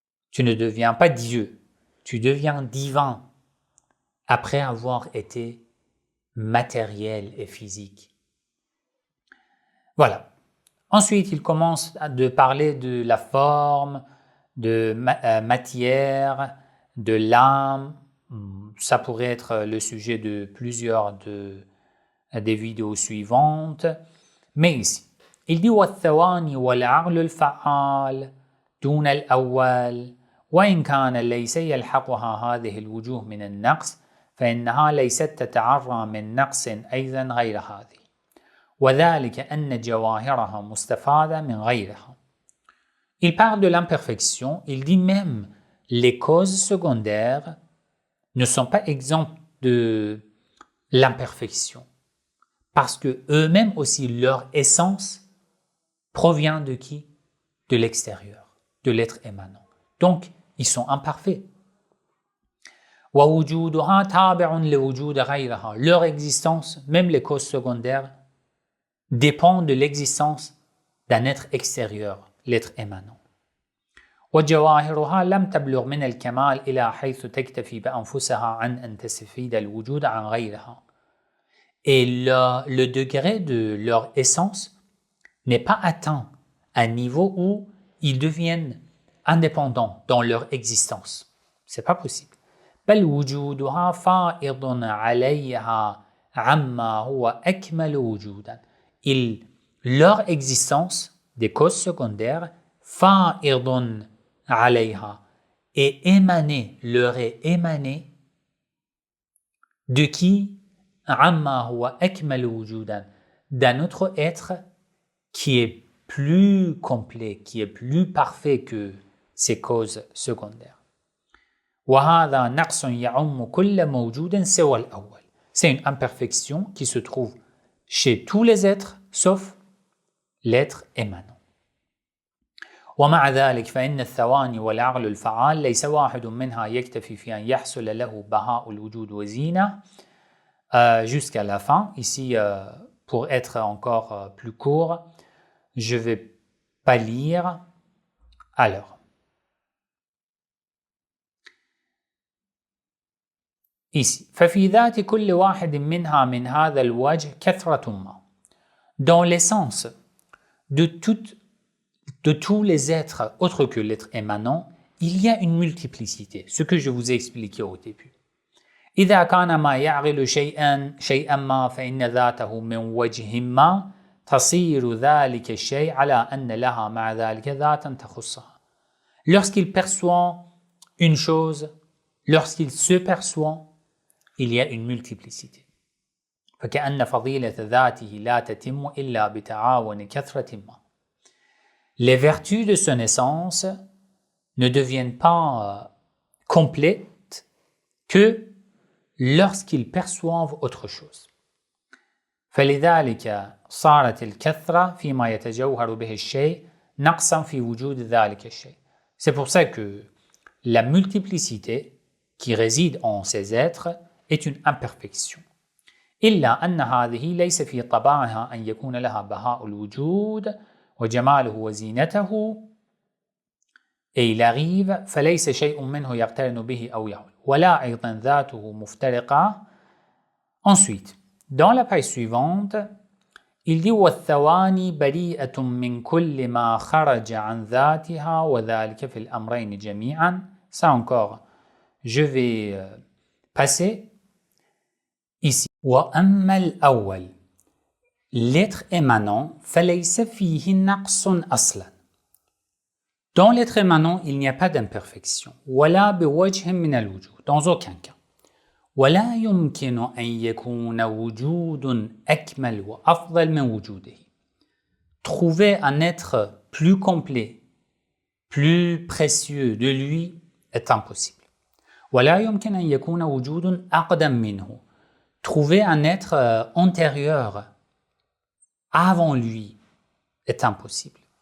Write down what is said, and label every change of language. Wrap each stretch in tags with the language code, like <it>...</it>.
<fr>Tu ne deviens pas Dieu, tu deviens divin après avoir été matériel et physique. Voilà. Ensuite, il commence de parler de la forme, de matière, de l'âme. Ça pourrait être le sujet de plusieurs des vidéos suivantes. Mais ici, il dit</fr> <ar>والثواني والعقل الفعال دون الأول وإن كان ليس يلحقها هذه الوجوه من النقص فإنها ليست تتعرى من نقص أيضا غير هذه. وذلك أن جواهرها مستفادة من غيرها.</ar> <fr>Il parle de l'imperfection, il dit même les causes secondaires ne sont pas exemptes de l'imperfection parce que eux-mêmes aussi leur essence provient de qui? De l'extérieur, de l'être émanant. Donc, ils sont imparfaits.</fr> <ar>ووجودها تابع لوجود غيرها.</ar> <fr>Leur existence, même les causes secondaires, dépend de l'existence d'un être extérieur, l'être émanant.</fr> <ar>وجواهرها لم تبلغ من الكمال إلى حيث تكتفي بأنفسها عن أن تستفيد الوجود عن غيرها.</ar> <fr>Et le degré de leur essence n'est pas atteint à un niveau où ils deviennent indépendants dans leur existence. C'est pas possible.</fr> <ar>بل وجودها فائض عليها عما هو أكمل وجودا.</ar> <fr>Leur existence des causes secondaires</fr> <ar>فائض عليها</ar> <fr>est émanée, leur est émanée de qui?</fr> <ar>عما هو أكمل وجودا,</ar> <fr>d'un autre être qui est plus complet, qui est plus parfait que ces causes secondaires.</fr> <ar>وهذا نقص يعم كل موجود سوى الأول.</ar> <fr>C'est une imperfection qui se trouve chez tous les êtres sauf l'être émanant.</fr> <ar>ومع ذلك فإن الثواني والعقل الفعال ليس واحد منها يكتفي في أن يحصل له بهاء الوجود وزينة</ar> <fr>jusqu'à la fin. Ici, pour être encore plus court, je ne vais pas lire. Alors, ici,</fr> <ar>ففي ذات كل واحد منها من هذا الوجه كثرة ما.</ar> <fr>Dans l'essence de tous les êtres autres que l'être émanant, il y a une multiplicité, ce que je vous ai expliqué au début.</fr> <ar>إذا كان ما يعقل شيئا ما فإن ذاته من وجه ما تصير ذلك الشيء على أن لها مع ذلك ذاتا تخصها.</ar> <fr>Lorsqu'il perçoit une chose, lorsqu'il se perçoit, il y a une multiplicité.</fr> <ar>فكأن فضيلة ذاته لا تتم إلا بتعاون كثرة ما.</ar> <fr>Les vertus de son essence ne deviennent pas complètes que lorsqu'ils perçoivent autre chose.</fr> <ar>فلذلك صارت الكثرة فيما يتجوهر به الشيء نقصا في وجود ذلك الشيء.</ar> <fr>C'est pour ça que la multiplicité qui réside en ces êtres est une imperfection.</fr> <ar>إلا أن هذه ليس في طبعها أن يكون لها بهاء الوجود وجماله وزينته.</ar> <fr>Et il arrive</fr> <ar>فليس شيء منه يقترن به أو يحول ولا أيضا ذاته مفترقة.</ar> <fr>Ensuite, dans la page suivante, il dit</fr> <ar>والثواني بريئة من كل ما خرج عن ذاتها وذلك في الأمرين جميعا.</ar> <fr>Ça encore, je vais passer ici.</fr> <ar>وأما الأول</ar> <fr>l'être émanant</fr> <ar>فليس فيه نقص أصلا.</ar> <fr>Dans l'être émanant, il n'y a pas d'imperfection.</fr> <ar>ولا بوجه من الوجود,</ar> <fr>dans aucun cas.</fr> <ar>ولا يمكن أن يكون وجود أكمل وأفضل من وجوده.</ar> <fr>Trouver un être plus complet, plus précieux de lui est impossible.</fr> <ar>ولا يمكن أن يكون وجود أقدم منه.</ar> <fr>Trouver un être antérieur avant lui est impossible.</fr>